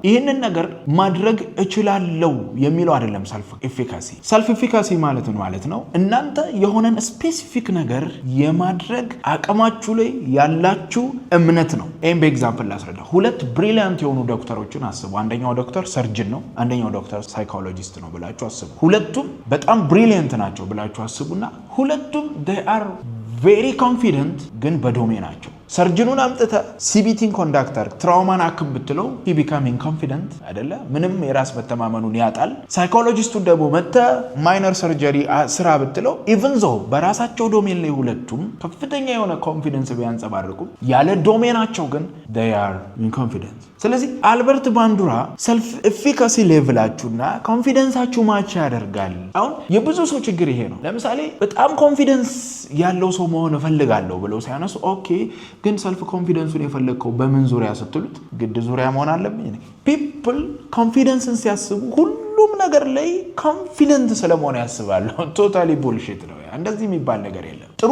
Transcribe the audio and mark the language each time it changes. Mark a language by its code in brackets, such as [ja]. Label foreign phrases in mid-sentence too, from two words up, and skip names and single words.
[am] ይህንን ነገር ማድረግ እችላለሁ የሚለው አይደለም። [en] self efficacy [am] ማለት ነው እናንተ የሆነን ስፔሲፊክ ነገር የማድረግ አቅማችሁ ላይ ያላችሁ እምነት ነው። ይህም በኤግዛምፕል ላስረዳ። ሁለት ብሪሊያንት የሆኑ ዶክተሮችን አስቡ። አንደኛው ዶክተር ሰርጅን ነው፣ አንደኛው ዶክተር ሳይኮሎጂስት ነው ብላችሁ አስቡ። ሁለቱም በጣም ብሪሊያንት ናቸው ብላችሁ አስቡና ሁለቱም [en] they are very confident [am] ግን በዶሜናቸው። ሰርጅኑን አምጥተ ሲቢቲን ኮንዳክተር ትራውማን አክም ብትለው [en] he becoming confident [am] አይደለ? ምንም የራስ መተማመኑን ያጣል። ሳይኮሎጂስቱን ደግሞ መተ [en] minor surgery [am] ስራ ብትለው [en] even though [am] በራሳቸው ዶሜን ላይ ሁለቱም ከፍተኛ የሆነ ኮንፊደንስ ቢያንጸባርቁም ያለ ዶሜናቸው ግን [en] they are inconfident። [am] ስለዚህ አልበርት ባንዱራ [en] self efficacy [am] ሌቭላችሁና ኮንፊደንሳችሁ ማች ያደርጋል። አሁን የብዙ ሰው ችግር ይሄ ነው። ለምሳሌ በጣም ኮንፊደንስ ያለው ሰው መሆን እፈልጋለሁ ብለው ሲያነሱ ኦኬ ግን ሰልፍ ኮንፊደንሱን የፈለግከው በምን ዙሪያ ስትሉት ግድ ዙሪያ መሆን አለብኝ። ፒፕል ኮንፊደንስን ሲያስቡ ሁሉም ነገር ላይ ኮንፊደንት ስለመሆን ያስባሉ። [en] totally bullshit [am] ነው። እንደዚህ የሚባል ነገር የለም። ጥሩ